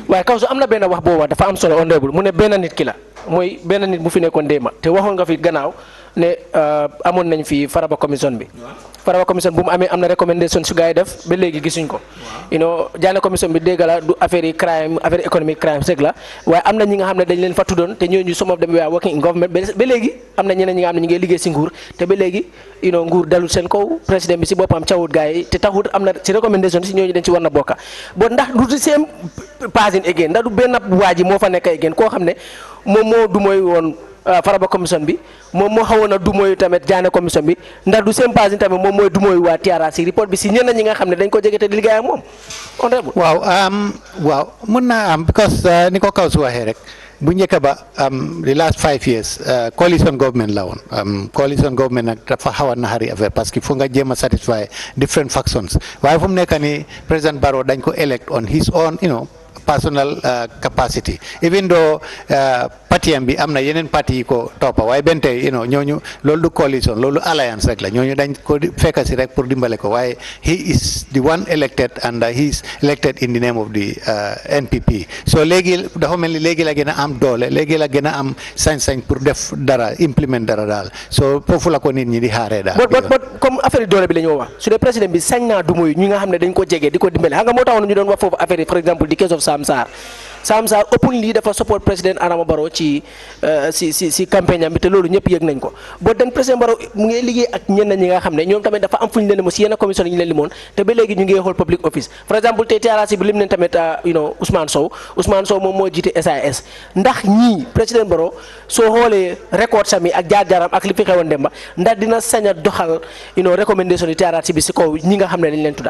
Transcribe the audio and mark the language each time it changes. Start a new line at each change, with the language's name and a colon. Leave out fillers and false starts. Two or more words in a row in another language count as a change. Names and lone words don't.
Wolof: waaye kaw su am na benn wax boobu dafa am solo honorable mu ne benn nit ki la mooy benn nit bu fi nekkoon déema te waxoon nga fi gannaaw ne amoon nañ fi Faraba commission bi. Faraba commission bu mu amee am na recommendation su gars yi def ba léegi gisuñ ko. jaane commission bi dégg la du affaire yi crime affaire économique crime rek la waaye am na ñi nga xam ne dañ leen fa tuddoon te ñooñu
English: some of them were working in government
Wolof: ba léegi am na ñeneen ñi nga xam ne ñu ngi liggéey si nguur te ba léegi nguur dalul seen kaw président bi si boppam cawut gars yi te taxut am na si recommendation si ñooñu dañ ci war na bokka bon ndax du di seen
English: passing again
Wolof: ndax du benn waa ji moo fa nekk again koo xam ne moom moo du mooy woon Faraba commission bi moom moo xawoon a du mooy tamit jaane commission bi ndax du seen passing tamit moom mooy du mooy waa TRRC report bi si ñenn ñi nga xam ne dañ ko jege te di liggéey ak moom waaw mun naa am because ni ko kaw su waxee rek bu njëkk ba
English: the last 5 years coalition government
Wolof: la woon
English: coalition government
Wolof: nag dafa xaw a naxari affaire parce que fu nga jéem a satisfy
English: different factions
Wolof: waaye fu mu nekk nii président Barrow dañ ko
English: elect on his own personal capacity even though
Wolof: parti am bi am na yeneen parti yi ko toppa waaye benn tey ñooñu loolu du coalition loolu alliance rek la ñooñu dañ ko fekk si rek pour dimbale ko waaye
English: he is the one elected and he is elected in the name of the NPP
Wolof: so léegi dafa mel ni léegi la gën a am doole léegi la gën a am sañ-sañ pour def dara implement dara daal so foofu la ko nit ñi di xaaree daal. comme affaire doole bi la ñu wax su dee président bi sañ naa du muy ñi nga xam ne dañ ko jege di ko dimbale xam nga moo taxoon ñu doon wax foofu affaire yi
French: par exemple
Wolof: di
English: case of
Wolof: Sam Sarr openly dafa support président Adama Barrow ci campagne am bi te loolu ñëpp yëg nañ ko boo den président Barrow mu ngi liggéey ak ñenn ñi nga xam ne ñoom tamit dafa am fu ñu leen limoon si yenn commission yi ñu leen limoon te ba léegi ñu ngi xool
English: public office
French: par exemple
Wolof: tey TRRC bi lim nañ tamit Ousmane Sow moom moo jiite SAS ndax ñii président Barrow soo xoolee record sami ak jaar-jaaram ak li fi xewoon demba ndax dina sañ a doxal recommendation yi TRRC bi si kaw ñi nga xam ne dañ leen tudda